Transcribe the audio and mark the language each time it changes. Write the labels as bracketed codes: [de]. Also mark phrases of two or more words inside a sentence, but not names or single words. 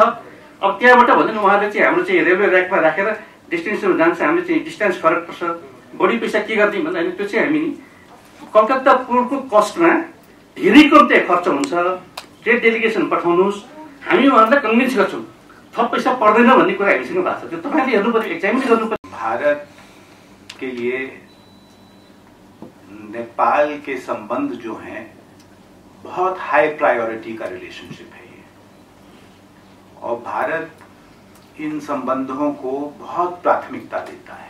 [ne] अब त्यहाँबाट भने उहाँले चाहिँ हाम्रो चाहिँ [en] railway rack [ne] राखेर डेस्टिनेसनमा जान्छ, हामीले चाहिँ डिस्टेन्स फरक पर्छ, बढी पैसा के गर्ने भन्दा हामी त्यो चाहिँ हामी नि कलकत्ता पोर्टको कस्टमा धेरै कम त्यहाँ खर्च हुन्छ। [en] trade delegation [ne] पठाउनुहोस्, हामी उहाँहरूलाई कन्भिन्स गर्छौँ, थप पैसा पर्दैन भन्ने कुरा हामीसँग भएको छ। त्यो तपाईँले हेर्नु पर्यो, एक्जामिन गर्नु पर्यो। [hi] भारत के लिए नेपाल के संबंध जो हैं बहुत [en] high priority [hi] का रिलेशनशिप है ये, और भारत इन संबंधों को बहुत प्राथमिकता देता है।